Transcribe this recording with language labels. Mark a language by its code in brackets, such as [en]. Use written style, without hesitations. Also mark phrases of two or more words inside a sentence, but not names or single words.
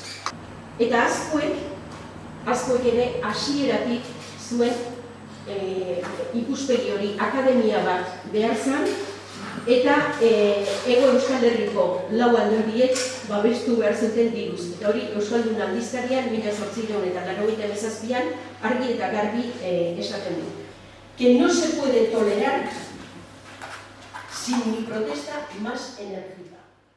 [eu] Eta askoek ere hasieratik zuen ikuspegi hori akademia bat behar zen, eta Hego Euskal Herriko lau aldundiek babestu behar zuten diruz. Eta hori Euskaldun aldizkarian 1897an argi eta garbi esaten du. [es] Que no se puede tolerar sin mi protesta más enérgica.